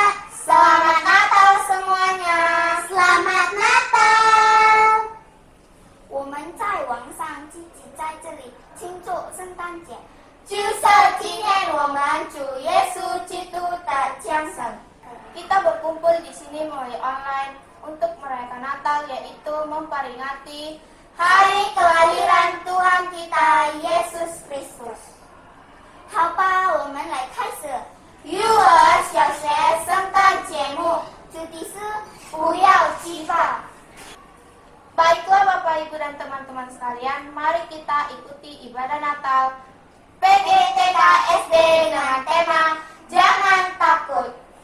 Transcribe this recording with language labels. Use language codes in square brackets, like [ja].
[id] Selamat Natal semuanya. Selamat Natal. [zh] 我们在网上积极在这里庆祝圣诞节，就是纪念我们主耶稣基督的降生。 [id] Kita berkumpul di sini melalui online untuk merayakan Natal, yaitu memperingati hari kelahiran Tuhan kita Yesus Kristus. [zh] 好吧，我们来开始幼儿小学圣诞节目，主题是不要激发。 [id] Baiklah Bapak, Ibu, dan teman-teman sekalian, mari kita ikuti ibadah Natal PGTK SD dengan tema Jangan Takut.